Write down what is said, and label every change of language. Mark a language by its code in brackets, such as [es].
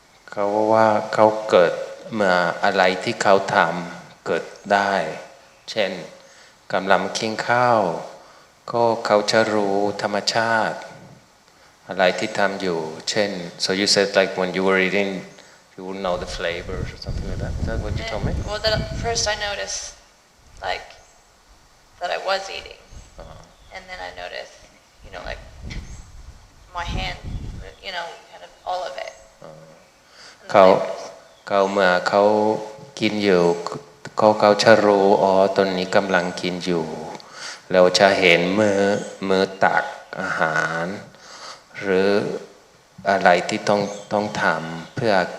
[th] เขาบอกว่าเขาเกิดเมื่ออะไรที่เขาทำเกิดได้เช่นกำลังกินข้าวก็เขาจะรู้ธรรมชาติอะไรที่ทำอยู่เช่น [en] so you said like when you were eating you would know the flavors or something like that. Is that what you told me? Well, first I noticed like that I was eating, and then I noticed like my hand, kind of all of it. [th] เขาเมื่อเขากินอยู่เขาจะรู้ตอนนี้กำลังกินอยู่เราจะเห็นมือตักอาหารหรืออะไรที่ต้องทำเพื่อ